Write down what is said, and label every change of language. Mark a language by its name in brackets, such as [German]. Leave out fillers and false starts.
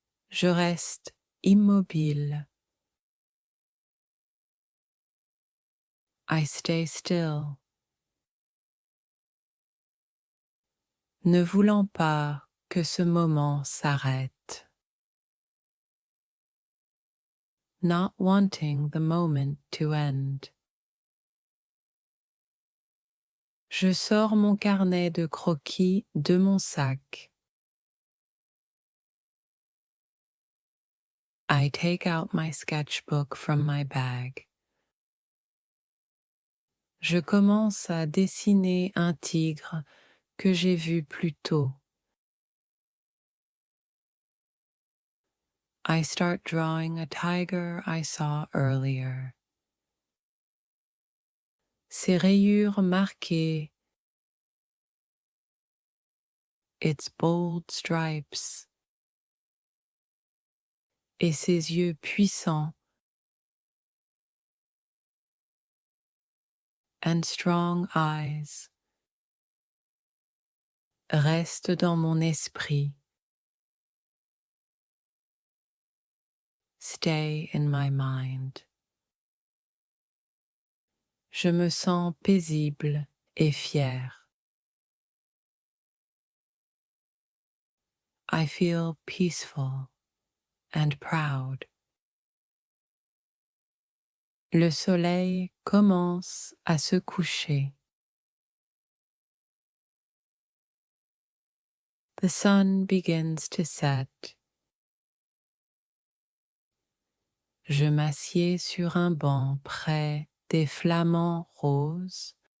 [French] Je reste immobile. [English] I stay still. [French] Ne voulant pas que ce moment s'arrête. [English] Not wanting the moment to end. [French] Je sors mon carnet de croquis de mon sac. [English] I take out my sketchbook from my bag. [French] Je commence à dessiner un tigre que j'ai vu plus tôt. [English] I start drawing a tiger I saw earlier. [French] Ses rayures marquées, [English] its bold stripes, [French] et ses yeux puissants [English] and strong eyes [French] restent dans mon esprit. [English] Stay in my mind. [French] Je me sens paisible et fière. [English] I feel peaceful and proud. [French] Le soleil commence à se coucher. [English] The sun begins to set. [French] Je m'assieds sur un banc près des flamants roses.